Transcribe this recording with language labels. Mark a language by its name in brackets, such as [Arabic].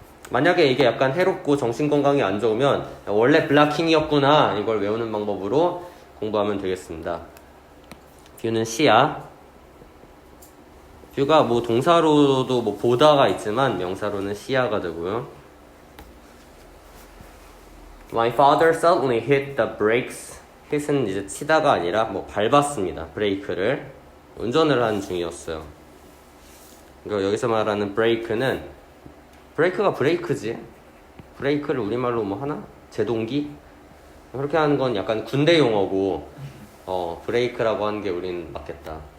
[Korean] 만약에 이게 약간 해롭고 정신건강이 안 좋으면 원래 블락킹이었구나 이걸 외우는 방법으로 공부하면 되겠습니다. 뷰는 C야. 뷰가 뭐 동사로도 뭐 보다가 있지만 명사로는 C야가 되고요. [English] My father suddenly hit the brakes. [Korean] hit은 이제 치다가 아니라 뭐 밟았습니다. 브레이크를. 운전을 하는 중이었어요. 그러니까 여기서 말하는 브레이크는 브레이크가 브레이크지. 브레이크를 우리말로 뭐 하나? 제동기? 그렇게 하는 건 약간 군대 용어고 브레이크라고 하는 게 우린 맞겠다.